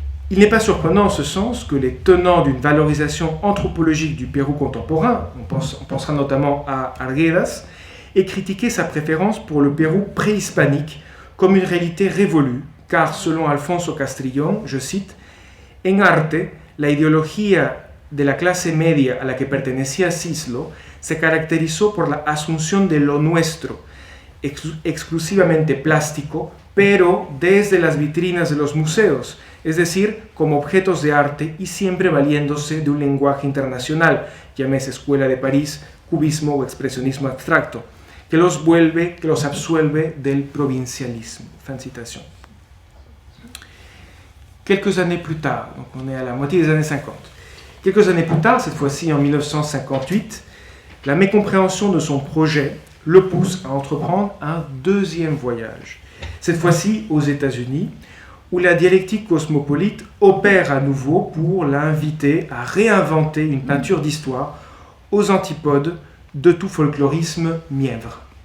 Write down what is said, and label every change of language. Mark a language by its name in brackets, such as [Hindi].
[French] Il n'est pas surprenant en ce sens que les tenants d'une valorisation anthropologique du Pérou contemporain, on pensera notamment à Arguedas, aient critiqué sa préférence pour le Pérou préhispanique comme une réalité révolue, car selon Alfonso Castrillon, je cite, [Spanish] En arte, la ideología de la clase media a la que pertenecía Cislo se caracterizó por la asunción de lo nuestro, exclusivamente plástico, pero desde las vitrinas de los museos, es decir, como objetos de arte y siempre valiéndose de un lenguaje internacional, llámese Escuela de París, cubismo o expresionismo abstracto, que los absuelve del provincialisme. [French] Fin de citation. Quelques années plus tard, donc on est à la moitié des années 50, quelques années plus tard, cette fois-ci en 1958, la mécompréhension de son projet le pousse à entreprendre un deuxième voyage, cette fois-ci aux États-Unis, où la dialectique cosmopolite opère à nouveau pour l'inviter à réinventer une peinture d'histoire aux antipodes de tout folklorisme mièvre.